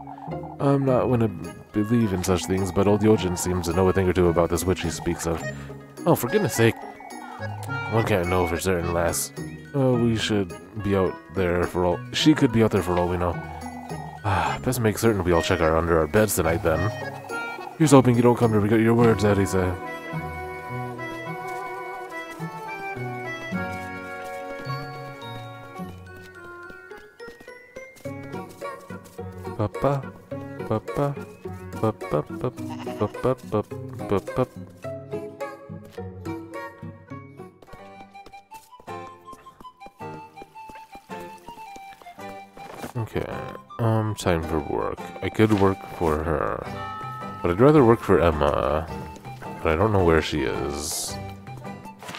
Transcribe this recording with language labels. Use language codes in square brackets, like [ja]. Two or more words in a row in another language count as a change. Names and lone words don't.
[en] I'm not one to believe in such things, but old Yochin seems to know a thing or two about this witch he speaks of. Oh, for goodness sake. One can't know for certain, lass. We should be out there for all... She could be out there for all we know. Best make certain we all check under our beds tonight, then. Here's hoping you don't come to regret your words, Edisa. Papa, papa, papa, papa, papa, papa. Okay, time for work. I could work for her, but I'd rather work for Emma, but I don't know where she is.